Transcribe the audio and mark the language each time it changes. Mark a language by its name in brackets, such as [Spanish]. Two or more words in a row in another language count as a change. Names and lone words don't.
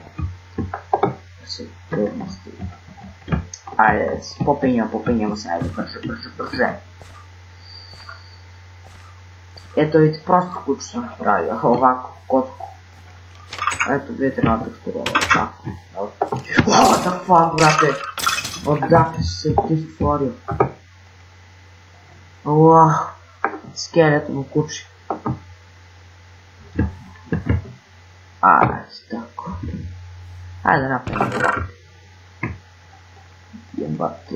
[Serbian] Sigurnosti. Ajde, popinjamo se, ajde, brže. Eto, vidite, prosto kuću sam napravio, ovako, kotku. Eto, vidite na teksturu, tako. [English] What the fuck, [Serbian] brate? Odakle se ti stvorio? Wow, skeleton u kući. Ajde, tako. Ajde, napravimo ovako. Jebati.